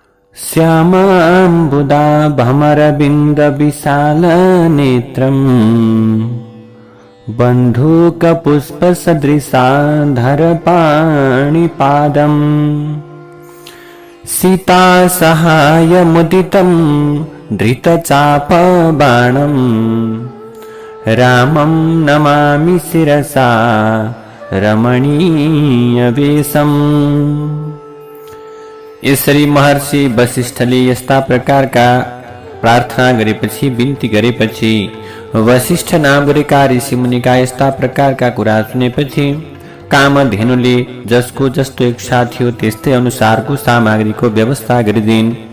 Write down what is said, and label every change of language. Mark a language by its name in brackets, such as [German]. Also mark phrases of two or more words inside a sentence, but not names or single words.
[Sanskrit] श्यामाम्बुदाभमरविन्दविशालनेत्रम् बन्धूकपुष्पसदृशाधरपाणिपादम् सीतासहायमुदितं धृतचापबाणम् रामं नमामि शिरसा रमणीयवेशम्। [Nepali] यसरी महर्षि वशिष्ठले यस्ता प्रकारका प्रार्थना गरेपछि, बिन्ती गरेपछि, वशिष्ठ नाम गरेका ऋषि मुनिका यस्ता प्रकारका कुरा सुनेपछि कामधेनुले जसको जस्तो इच्छा थियो त्यस्तै अनुसारको सामग्रीको व्यवस्था गरिदिन्।